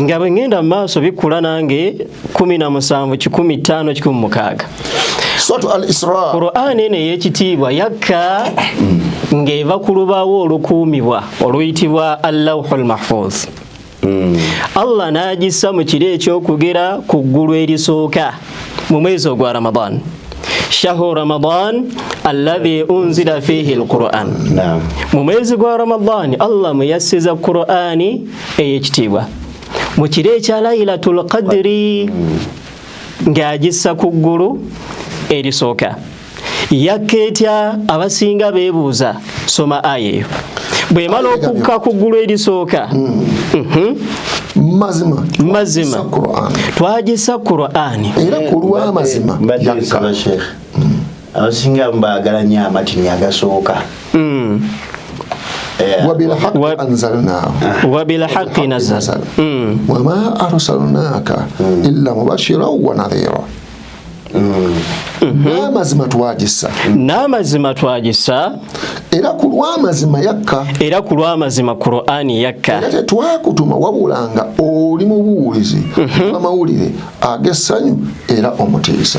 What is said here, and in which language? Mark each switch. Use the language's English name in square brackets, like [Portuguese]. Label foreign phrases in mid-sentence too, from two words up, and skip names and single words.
[Ganda] nga bwe ngenda mu maaso bikula nange 17 15 16 Suratu Al-Isra. Qur'an ene y'ekitiibwa yakka ng'eva ku lubaawo olukuumibwa oluyitibwa Al-Lawhul Mahfuz. Allah n'agissa mu kiro ekyokugera ku ggulu erisooka mu mwezi ogwa Ramadan. [Arabic] شهر رمضان الذي أنزل فيه القرآن. [Ganda] Mu mwezi gwa Ramadan Allah muyassiza Qur'ani ey'ekitiibwa mu kiro ekya Laylatul Qadri ng'agissa ku ggulu erisooka. Yaketya abasinga beebuuza soma aya eyo bwemala okukka ku ggulu erisooka mazima twagisa Qur'ani era kulwa mazima yakka Sheikh abasinga mbagala nnyo amatini agasooka [Arabic] وبالحق نزل وما أرسلناك إلا مبشرا ونذيرا. [Ganda] n'amazima twagisa era kulwa mazima Qur'ani yakka era tetwakutuma wabulanga oli mubuulizi amawulire ag'essanyu era omutiisa.